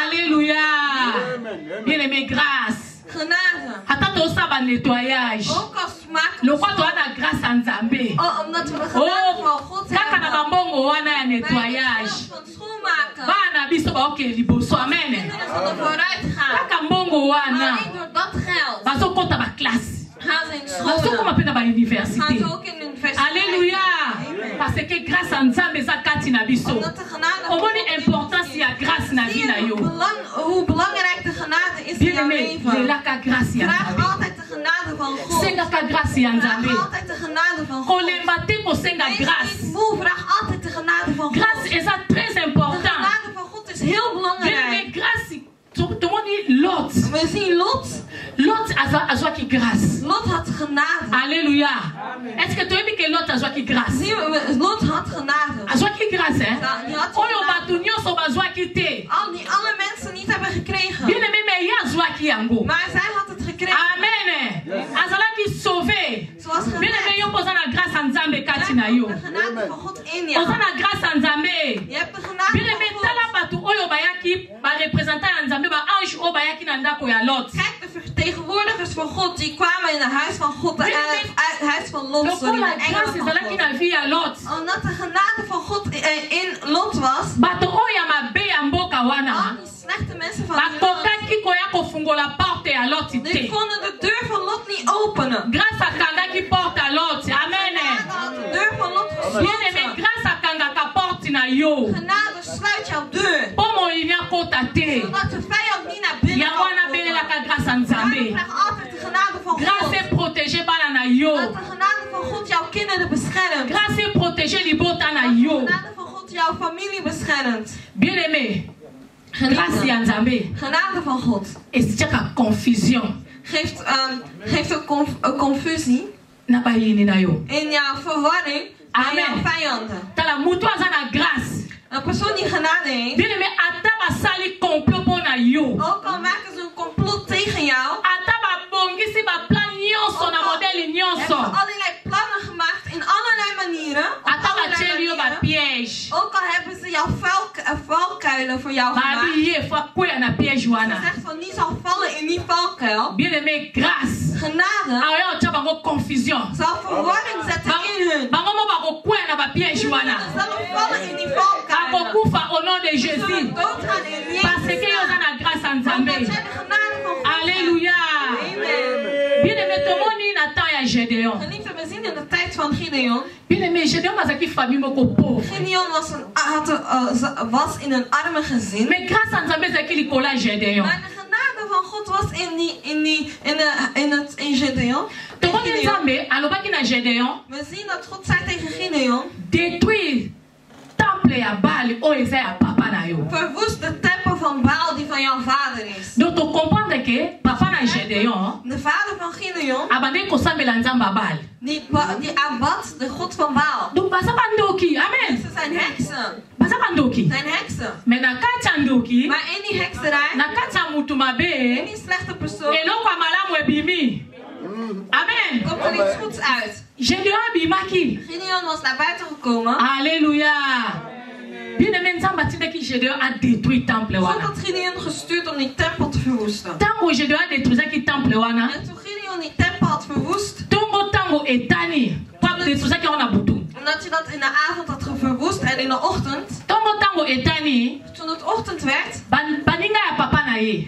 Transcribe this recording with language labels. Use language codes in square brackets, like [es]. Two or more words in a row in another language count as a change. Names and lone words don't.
[fr] Alléluia. Bien-aimé, grâce. [nl] Genade. [ln] Ata tosala nettoyage. [nl] Ook als maken [ln] Lokwa toza na [fr] grâce à [ln] Nzambe. [nl] Oh, omdat we de genade Oh, van God [ln] kaka na [nl] hebben. [ln] bambongo wana ya [nl] Bij de [ln] nettoyage. [nl] grond van schoonmaken. [ln] Bana biso baokende liboso. Amen. [nl] Kinderen zullen vooruit gaan. [ln] Kaka mbongo wana [nl] Alleen door dat geld [ln] bazokota baklasse. [nl] gaan ze in [ln] Bazokoma [nl] scholen. [ln] mpe na [nl] Gaan [ln] bauniversité. [nl] ze ook in de universiteit. [fr] Alléluia. Parce que grâce à [ln] Nzambe eza kati na biso. [nl] Omdat de genade van [ln] Omoni [nl] God [ln] importance ya grâce na vie na yo. [nl] hoe belangrijk de genade is in jouw [fr] Bien-aimé, [nl] leven. [ln] lelaka grâce ya [nl] Vraag [ln] Nzambe. [nl] altijd de genade van God. [ln] Sengaka grâce ya Nzambe. [nl] Vraag altijd de genade van God. [ln] Kolemba te kosenga [nl] Wees niet [ln] grâce. [nl] moe, vraag altijd de genade van God. [ln] Grâce eza très [nl] De [ln] important. [nl] genade van God is heel [fr] Bien-aimé, [nl] belangrijk. [ln] grâce tomoni Lot. [nl] We zien Lot. [ln] Lot azwaki grâce. [nl] Lot had genade. [fr] Alléluia. Est-ce que [ln] toyebi ke Lot azwaki grâce? [nl] Zien we, Lot had genade. [ln] Azwaki grâce, hein? [nl] Ja, die had [ln] Oyo [nl] genade. [ln] bato nyonso bazwaki te. [nl] Alle mensen niet hebben gekregen. [fr] Bien-aimé, mais [ln] ye azwaki yango. [nl] Maar zij had het gekregen. [ln] Amen. Azalaki sauvé. [nl] Zoals [fr] Bien-aimé, [nl] gered. [ln] yo mpo oza na grâce ya Nzambe kati na yo. [nl] De genade van God in [ln] Oza [nl] jou. [ln] na grâce ya Nzambe. [nl] Je hebt de genade [fr] Bien-aimé, [nl] van [ln] tala [nl] God. [ln] bato oyo bayaki barepresentant ya Nzambe, baange oyo bayaki na ndako ya Lot. [nl] Kijk, de vertegenwoordigers van God, die kwamen in het huis van God en het huis van Lot. [fr] Donc la grâce [ln] ezalaki na vie ya Lot. [nl] Omdat de genade van God in Lot was, [ln] Bato oyo mabe ya mboka wana. [nl] al die slechte mensen van die [ln] bakokaki koya kofungola porte ya Lot [nl] die [ln] te. [nl] konden de deur van Lot niet openen. [ln] Grâce akangaki porte ya Lot. Amen. [nl] Genade had de deur van Lot [fr] Bien aimé, [nl] gesloten. [ln] grâce akangaka porte na yo. [nl] Genade sluit jouw deur. [ln] Po moyibi akota te. [nl] Zodat de vijand niet naar binnen [ln] Ya [nl] kan [ln] wana [nl] komen. [ln] belelaka grâce ya [nl] Daarom [ln] Nzambe. [nl] krijg altijd de genade van [ln] Grâce [nl] God. [fr] est protégée [ln] bana na yo. [nl] Dat de genade van God jouw kinderen beschermt. [fr] Grâce est protégée [ln] libota na [nl] Dat de [ln] yo. [nl] genade van God jouw familie beschermt. [fr] Bien aimé, grâce [ln] ya Nzambe [nl] Genade van God [ln] esitiaka confusion [nl] geeft een confusie [ln] na bayini na yo. [nl] in jouw verwarring aan [ln] Amen. [nl] jouw vijanden. [ln] Tala mutu aza na grâce. [nl] Een persoon die genade heeft, [fr] Bien aimé, [ln] ata basali complot mpo na yo. [nl] ook al maken ze een complot tegen jou, [ln] Ata babongisi baplan nyonso na modele [nl] hebben [ln] nyonso. [nl] ze allerlei plannen gemaakt in allerlei manieren. Op [ln] Ata [nl] allerlei [ln] batieli yo [nl] manieren. [ln] bapiège. [nl] Ook al hebben ze jouw valkuilen voor jou gemaakt. [ln] Babi ye fo akwea na piège [nl] Ze [ln] wana. [nl] zegt van niet zal vallen in die valkuil. [fr] Bien aimé, grâce. [nl] Genade [ln] Aoya otya bango confusion. [nl] zal verwarring zetten in hun. [ln] Bango mo bakokwea na bapiège wana. [nl] Ze zullen vallen in die valkuilen. [ln] Bakokufa [fr] au nom de [nl] Ze [fr] Jésus. [nl] zullen doodgaan in [fr] Parce que yo [nl] Jezus' [ln] oza [nl] naam. [ln] na grâce ya [nl] Omdat [ln] Nzambe. [nl] jij de genade van God hebt. [ln] Alléluia. Amen. [fr] Bien aimé, [ln] tomoni na temps ya Gédéon. [nl] Geliefde, we zien in de tijd van Gideon. [fr] Bien aimé, [ln] Gédéon bazalaki famille moko pauvre. [nl] Gideon was in een arme gezin. [fr] Mais grâce à [ln] Nzambe ezalaki likolo ya Gédéon. [nl] Maar de genade van God was in Gideon. [ln] Tomoni Nzambe alobaki na Gédéon, [nl] We zien dat God zei tegen Gideon: [fr] détruire temple [ln] ya Baal oyo eza ya papa na yo. [nl] verwoest de tempel van Baal die van jouw vader is. [ln] Donc to comprendre que papa na Gédéon [nl] De vader van Gideon, [ln] abandaki kosambela nzambe ya Baal. [nl] die aanbad de God van Baal. [ln] Donc baza bandoki, amen. [nl] Ze zijn heksen. [ln] Baza bandoki. [nl] Zijn heksen. [ln] Mais na kati ya ndoki, [nl] Maar in die hekserij, [ln] na kati ya mutu [nl] in [ln] mabe, [nl] die slechte persoon, [ln] eloko ya malamu ebimi. Amen. [nl] komt er iets goeds uit. [ln] Gédéon abimaki. [nl] Gideon was naar buiten gekomen. [fr] Alléluia. Bien aimé, [ln] nzambe atindaki Gédéon [fr] a détruit temple [nl] God [ln] wana. [nl] had Gideon gestuurd om die tempel te verwoesten. [ln] Tango Gédéon adétruisaki temple wana, [nl] En toen Gideon die tempel had verwoest, [ln] tango etani po adétruisaki yango na butu. [nl] omdat hij dat in de avond had verwoest en in de ochtend, [ln] Tango etani, [nl] toen het ochtend werd, [ln] baninga ya papa na ye